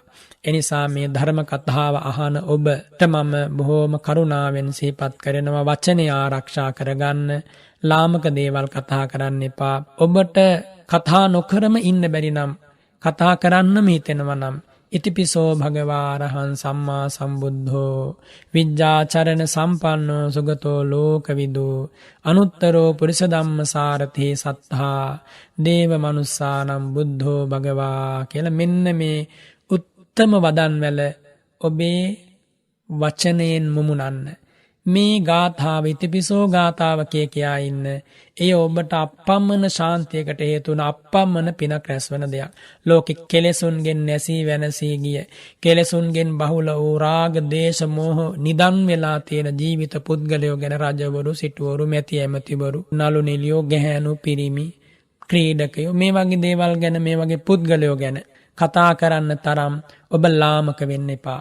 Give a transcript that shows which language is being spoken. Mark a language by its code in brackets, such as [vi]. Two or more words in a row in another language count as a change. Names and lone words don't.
[si] එනිසා මේ ධර්ම කතාව අහන ඔබට මම බොහෝම කරුණාවෙන් සිහිපත් කරනවා, වචනය ආරක්ෂා කරගන්න, ලාමක දේවල් කතා කරන්න එපා. ඔබට කතා නොකරම ඉන්න බැරි නම්, කතා කරන්නම හිතෙනවා නම් [pi] ඉතිපිසෝ භගවා අරහං සම්මා සම්බුද්ධෝ විජ්ජාචරණ සම්පන්නෝ සුගතෝ ලෝකවිදු අනුත්තරෝ පුරිස ධම්මසාරති සත්තා දේව මනුස්සානම් බුද්ධෝ භගවා [si] කියලා මෙන්න මේ උත්තම වදන්වල ඔබේ වචනයෙන් මුමුණන්න. මේ ගාථාව ඉතිපිසෝ ගාථාව කියා ඉන්න. එය ඔබට අප්පම්මන ශාන්තියකට හේතු වන අප්පම්මන පිනක් රැස්වන දෙයක්. ලෝකෙ කෙලෙසුන්ගෙන් නැසී වෙනසී ගිය, කෙලෙසුන්ගෙන් බහුල වූ රාග දේශ මොහ නිදන් වෙලා තියෙන ජීවිත පුද්ගලයෝ ගැන රජවරු, සිටුවරු, මැති ඇමතිවරු, නළු නිළියෝ, ගැහැණු, පිරිමි, ක්‍රීඩකයෝ, මේ වගේ දේවල් ගැන, මේ වගේ පුද්ගලයෝ ගැන කතා කරන්න තරම් ඔබ ලාමක වෙන්න එපා.